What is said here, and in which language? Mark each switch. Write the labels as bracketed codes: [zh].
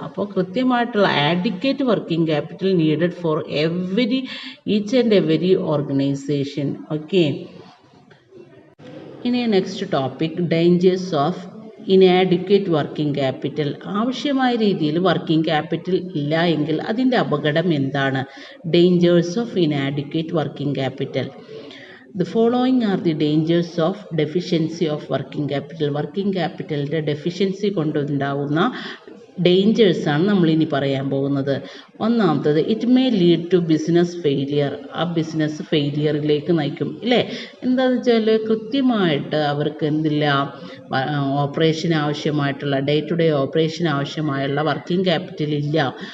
[ml] അപ്പോൾ കൃത്യമായിട്ടുള്ള [en] Adequate working capital needed for each and every organisation. Okay, ഇനി next topic dangers of inadequate working capital. [ml] ആവശ്യമായ രീതിയിൽ working capital ഇല്ല എങ്കിൽ അതിൻ്റെ അപകടം എന്താണ്? [en] Dangers of inadequate working capital. The following are the dangers of deficiency of working capital. [ml] Working ക്യാപിറ്റലിൻ്റെ deficiency കൊണ്ടുണ്ടാകുന്ന ഡേഞ്ചേഴ്സാണ് നമ്മളിനി പറയാൻ പോകുന്നത്. [en] ഒന്നാമത്തത് it may lead to business failure. [ml] ആ ബിസിനസ് ഫെയിലിയറിലേക്ക് നയിക്കും ഇല്ലേ? എന്താണെന്ന് വെച്ചാൽ കൃത്യമായിട്ട് അവർക്ക് എന്തില്ല, ഓപ്പറേഷൻ ആവശ്യമായിട്ടുള്ള day to day operation ആവശ്യമായുള്ള working capital ഇല്ല.